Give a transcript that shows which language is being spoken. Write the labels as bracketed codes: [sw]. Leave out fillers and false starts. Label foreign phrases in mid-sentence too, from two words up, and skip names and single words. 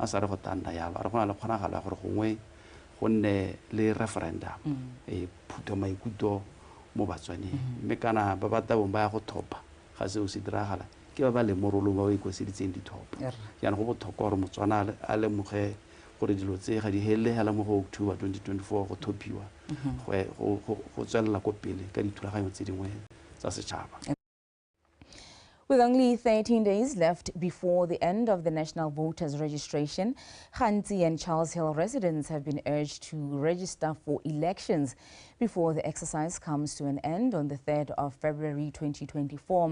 [tn] sa re go tanda yalo re go na le kgonagalo ya gore gongwe go nne le referendum phuto maikuto mo Batswaneng mme kana ba ba tabong ba ya go thopa ga se o se diragala ke ba le morolo ba o ikwaseditseng dithopo yana go botlhokwa gore Motswana a lemoge gore dilo tse ga di helehela mo go October 2024 go thopiwa go tswelela ko pele ka dithulaganyo tse dingwe tsa setšhaba. [en] With only 13 days left before the end of the national voters registration, Khanti and Charles Hill residents have been urged to register for elections before the exercise comes to an end on the 3rd of February 2024.